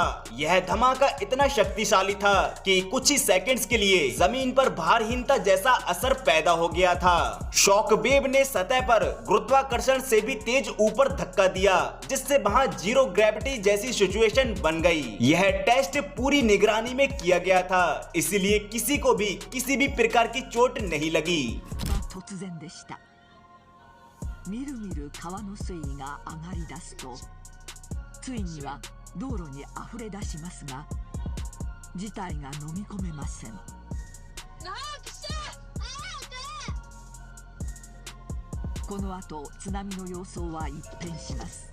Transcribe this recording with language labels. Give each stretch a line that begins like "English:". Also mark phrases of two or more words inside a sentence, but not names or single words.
Hindi: यह धमाका इतना शक्तिशाली था कि कुछ ही सेकंड्स के लिए जमीन पर भारहीनता जैसा असर पैदा हो गया था।
English: shock wave
Hindi: ने सतह पर गुरुत्वाकर्षण से भी तेज ऊपर धक्का दिया, जिससे वहां
English: zero gravity
Hindi: जैसी सिचुएशन बन गई। यह टेस्ट पूरी निगरानी में किया गया था, इसलिए किसी को भी किसी भी प्रकार की चोट नहीं लगी।
Japanese: 突然でした。みるみる川の水位が上がり出すと、ついには道路に溢れ出しますが、事態が飲み込めません。この後、津波の様相は一変します。